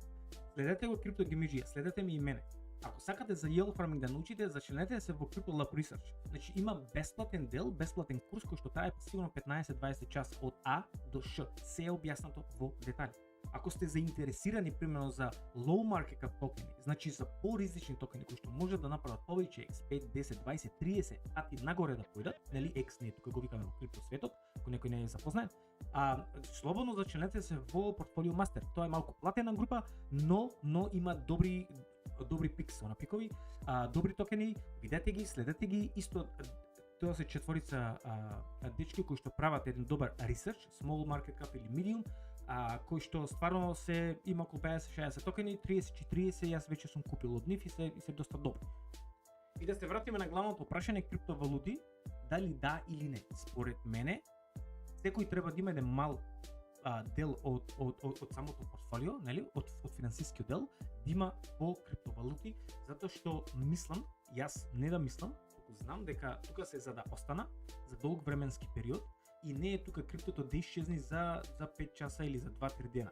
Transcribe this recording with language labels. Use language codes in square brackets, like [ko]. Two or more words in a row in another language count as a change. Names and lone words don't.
[mk] Следете го крипто геймиџи, следете ми и мене. Ако сакате за [en] yield farming [mk] да научите, зачнете се во Crypto Lab Research. Значи има бесплатен дел, бесплатен курс кој што трае сигурно 15-20 час од А до Ш. Се е објаснато во детали. Ако сте заинтересирани примерно за [en] low market cap [mk] токени, значи за поризични токени кои што може да направат повеќе X, 5, 10, 20, 30 пати нагоре да појдат, нели X не е тука го викаме во крипто светот, ако некој не е запознат, слободно зачнете се во Portfolio Master. Тоа е малку платена група, но има добри пикс, на пикови, добри токени, видете ги, следете ги, исто тоа се четворица дечки кои што прават еден добар research, [en] small market cap [mk] или medium, кои што стварно се има околу 50-60 токени, 30-40 јас веќе сум купил од нив и се доста добри. И да се вратиме на главното прашање криптовалути, дали да или не. Според мене, секој треба да има еден мал дел од самото портфолио, нели, од финансискиот дел, да има во криптовалути, затоа што мислам, јас не да мислам, туку знам дека тука се за да остана за долг временски период и не е тука криптото да исчезне за 5 часа или за 2-3 дена.